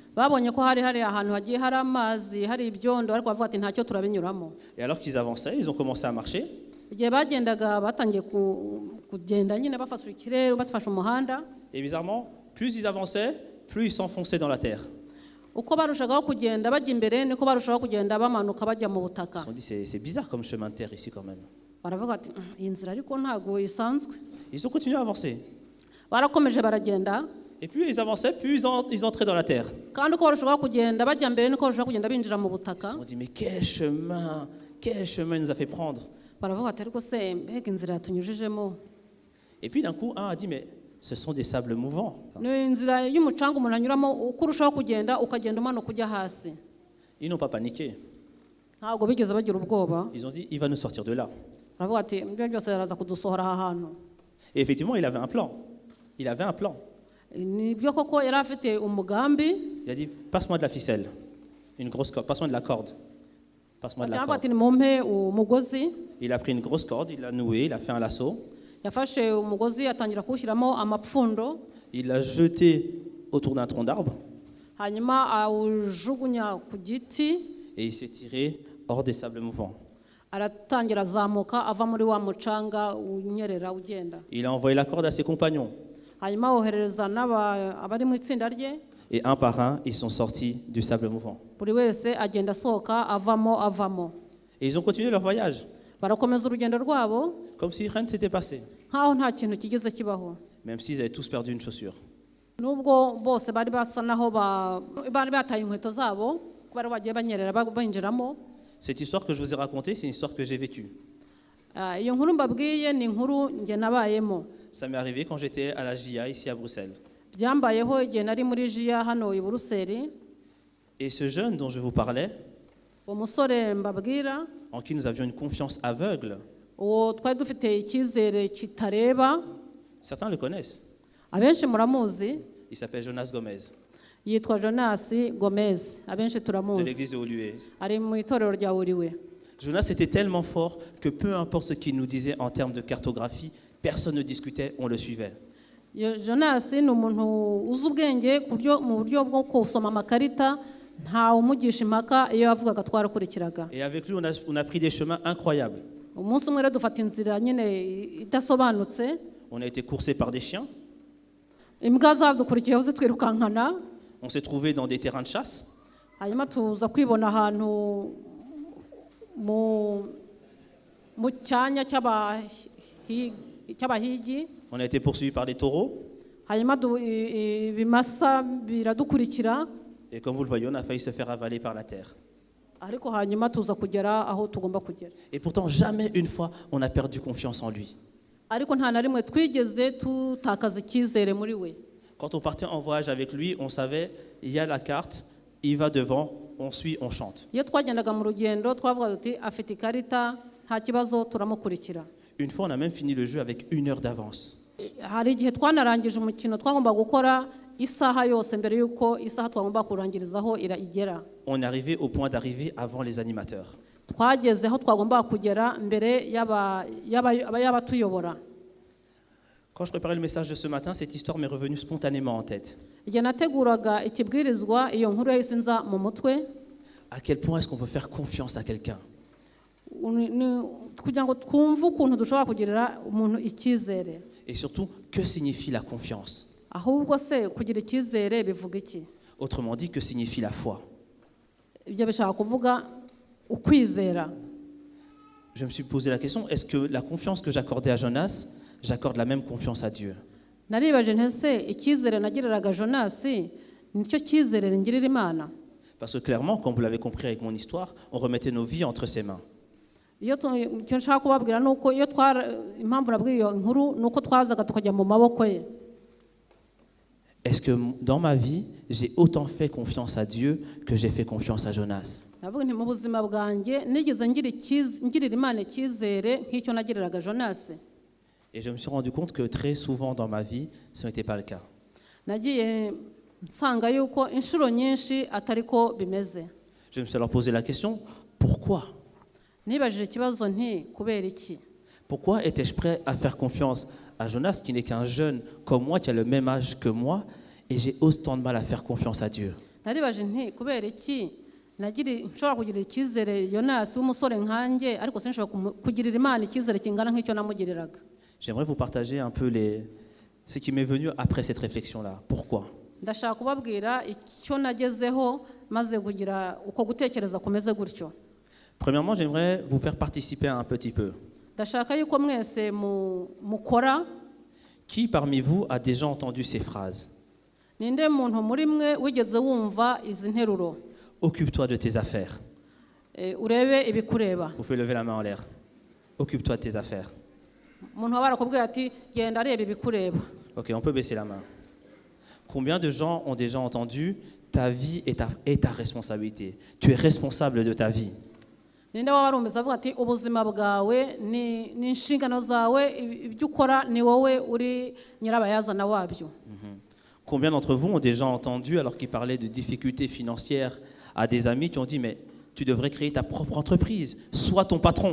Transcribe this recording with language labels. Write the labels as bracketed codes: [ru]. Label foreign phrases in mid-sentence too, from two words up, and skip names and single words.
[fr] Et alors qu'ils avançaient, ils ont commencé à marcher. Et bizarrement, plus ils avançaient, plus ils s'enfonçaient dans la terre. [rw] uko barushagaho kugenda bajya imbere niko barushaho kugenda bamanuka bajya mu [fr] Ils [rw] butaka. [fr] se sont dit, c'est bizarre comme chemin de terre ici quand même. [rw] Baravuga ati iyi nzira ariko ntago isanzwe. [fr] Ils ont continué à avancer. [rw] Barakomeje baragenda [fr] Et plus ils avançaient, plus ils entraient dans la terre. [rw] kandi uko barushaho kugenda bajya mbere niko barushaho kugenda binjira mu [fr] Ils se [rw] butaka. [fr] sont dit, mais quel chemin il nous a fait prendre. [rw] Baravuga ati ariko se mbega inzira yatunyujijemo. [fr] Et puis d'un coup, un a dit, mais ce sont des sables mouvants. [rw] Ni inzira y'umucanga umuntu anyuramo uko urushaho kugenda ukagenda umanuka ujya hasi. [fr] Ils n'ont pas paniqué. [rw] Ntabwo bigeze bagira ubwoba. [fr] Ils ont dit, il va nous sortir de là. [rw] Baravuga ati ibyo byose baraza kudusohora aha hantu. [fr] Et effectivement, il avait un plan. Il avait un plan. [rw] Nibyo koko yari afite umugambi. [fr] Il a dit, passe-moi de la ficelle. Une grosse corde. Passe-moi de la corde. Passe-moi de la [rw] Baravuga [fr] corde. [rw] ati nimumpe umugozi. [fr] Il a pris une grosse corde, il l'a nouée, il a fait un lasso. [rw] Yafashe umugozi atangira kuwushyiramo amapfundo. [fr] Il l'a jeté autour d'un tronc d'arbre. [rw] Hanyuma awujugunya ku giti. [fr] Et il s'est tiré hors des sables mouvants. [rw] Aratangira azamuka ava muri wa mucanga unyerera ugenda. [fr] Il a envoyé la corde à ses compagnons. [rw] Hanyuma wohereza abari mu itsinda rye. [fr] Et un par un, ils sont sortis du sable mouvant. [rw] Buri wese agenda asohoka avamo. [fr] Et ils ont continué leur voyage, [rw] Barakomeza urugendo rwabo [fr] comme si rien ne s'était passé. [rw] nkaho nta kintu kigeze kibaho. [fr] Même s'ils avaient tous perdu une chaussure. [rw] Nubwo bose bari basa naho bari bataye inkweto zabo bari bagiye banyerera binjiramo. [fr] Cette histoire que je vous ai racontée, c'est une histoire que j'ai vécue. [rw] Iyo nkuru mbabwiye ni inkuru njye nabayemo. [fr] Ça m'est arrivé quand j'étais à la JA ici à Bruxelles. [rw] Byambayeho igihe nari muri jiya hano i Buruseli. [fr] Et ce jeune dont je vous parlais, [rw] Umusore mbabwira [fr] en qui nous avions une confiance aveugle, [rw] uwo twari dufite icyizere kitareba, [fr] certains le connaissent. [rw] abenshi muramuzi, [fr] Il s'appelle Jonas Gomez, [rw] yitwa Jonas Gomez, abenshi [fr] de [rw] turamuzi, [fr] l'église de Oluwe. [rw] ari mu itorero rya Uriwe. [fr] Jonas était tellement fort que peu importe ce qu'il nous disait en termes de cartographie, personne ne discutait, on le suivait. [rw] Jonas ni umuntu uzi ubwenge mu buryo bwo kusoma amakarita, nta umugisha impaka iyo yavugaga twarakurikiraga. [fr] Et avec lui, on a pris des chemins incroyables. [rw] Umunsi umwe rero dufata inzira nyine idasobanutse. [fr] On a été coursés par des chiens. [rw] Imbwa zadukurikiyeho zitwirukankana. [fr] On s'est trouvés dans des terrains de chasse. [rw] Hanyuma tuza kwibona ahantu mu cyanya cy'abahigi. [fr] On a été poursuivis par des taureaux. [rw] Hanyuma ibimasa biradukurikira. [fr] Et comme vous le voyez, on a failli se faire avaler par la terre. [rw] Ariko hanyuma tuza kugera aho tugomba kugera. [fr] Et pourtant, jamais une fois, on a perdu confiance en lui. [rw] Ariko nta na rimwe twigeze tutakaza icyizere muri we. [fr] Quand on partait en voyage avec lui, on savait, il y a la carte, il va devant, on suit, on chante. [rw] Iyo twagendaga mu rugendo twavuga tuti afite ikarita nta kibazo turamukurikira. [fr] Une fois, on a même fini le jeu avec 1 heure d'avance. [rw] Hari igihe twanarangije umukino twagomba gukora isaha yose mbere yuko isaha twagomba kurangirizaho igera. [fr] On est arrivé au point d'arriver avant les animateurs. [rw] Twageze aho twagomba kugera mbere y'abatuyobora. [fr] Quand je préparais le message de ce matin, cette histoire m'est revenue spontanément en tête. [rw] Igihe nateguraga ikibwirizwa iyo nkuru yahise nza mu mutwe. [fr] À quel point est-ce qu'on peut faire confiance à quelqu'un? [rw] Kugira ngo twumve ukuntu dushobora kugirira umuntu icyizere. [fr] Et surtout, que signifie la confiance? [rw] Ahubwo se kugira icyizere bivuga iki? [fr] Autrement dit, que signifie la foi? [rw] Ibyo bishaka kuvuga ukwizera. [fr] Je me suis posé la question, est-ce que la confiance que j'accordais à Jonas, j'accorde la même confiance à Dieu? [rw] Naribaje ntese icyizere nagiriraga Jonas nicyo cyizere ngirira Imana. [fr] Parce que clairement, comme vous l'avez compris avec mon histoire, on remettait nos vies entre ses mains. [rw] Iyo cyo nshaka kubabwira nuko iyo impamvu nabwiye iyo nkuru nuko twazaga tukajya mu maboko ye. [fr] Est-ce que dans ma vie, j'ai autant fait confiance à Dieu que j'ai fait confiance à Jonas? [rw] Navuga nti mu buzima bwanjye nigeze ngirira Imana icyizere nk'icyo nagiriraga Jonas. [fr] Et je me suis rendu compte que très souvent dans ma vie, ce n'était pas le cas. [rw] Nagiye nsanga yuko inshuro nyinshi atari ko bimeze. [fr] Je me suis alors posé la question, pourquoi? [rw] Nibajije ikibazo nti kubera iki? [fr] Pourquoi étais-je prêt à faire confiance à Jonas, qui n'est qu'un jeune comme moi, qui a le même âge que moi, et j'ai autant de mal à faire confiance à Dieu? [rw] Naribaje nti kubera iki nshobora kugirira icyizere Jonas w'umusore nkanjye ariko sinshobora kugirira Imana icyizere kingana nk'icyo namugiriraga. [fr] J'aimerais vous partager un peu ce qui m'est venu après cette réflexion-là. Pourquoi? [rw] ndashaka kubabwira icyo nagezeho maze kugira uko gutekereza kumeze gutyo. [fr] Premièrement, j'aimerais vous faire participer un petit peu. [rw] Ndashaka yuko mwese mukora. [fr] Qui parmi vous a déjà entendu ces phrases? [rw] Ninde muntu muri mwe wigeze wumva izi nteruro? [fr] Occupe-toi de tes affaires. [rw] Urebe ibikureba. [fr] Vous pouvez lever la main en l'air. Occupe-toi de tes affaires. [rw] Umuntu wabara kubwira ati genda areba ibikureba. [fr] Ok, on peut baisser la main. Combien de gens ont déjà entendu ta vie est ta responsabilité? Tu es responsable de ta vie. [rw] Ninde wabarumeza avuga ati ubuzima bwawe ni inshingano zawe, ibyo ukora ni wowe uri nyirabayazana wabyo. [fr] Combien d'entre vous ont déjà entendu, alors qu'ils parlaient de difficultés financières à des amis, qui ont dit mais tu devrais créer ta propre entreprise, sois ton patron.